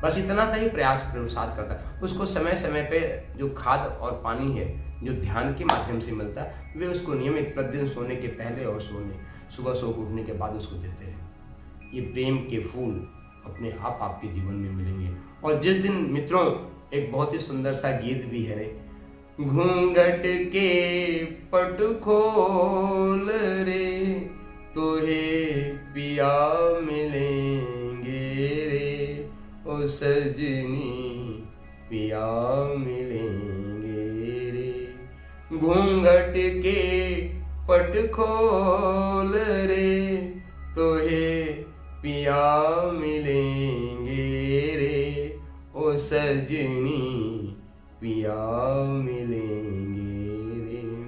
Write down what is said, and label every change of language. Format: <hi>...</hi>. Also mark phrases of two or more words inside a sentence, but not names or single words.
<hi>बस इतना सा ही प्रयास प्रसाद करता है। उसको समय समय पे जो खाद और पानी है जो ध्यान के माध्यम से मिलता है, वे उसको नियमित प्रतिदिन सोने के पहले और सुबह सो उठने के बाद उसको देते हैं। ये प्रेम के फूल अपने आप आपके जीवन में मिलेंगे। और जिस दिन मित्रों, एक बहुत ही सुंदर सा गीत भी है, घूंघट के पट खोल रे तोहे पिया मिलेंगे रे, ओ सजनी पिया मिलेंगे रे। घूंघट के पट खोल रे तोहे पिया मिलेंगे रे, ओ सजनी पिया मिलेंगे रे।</hi>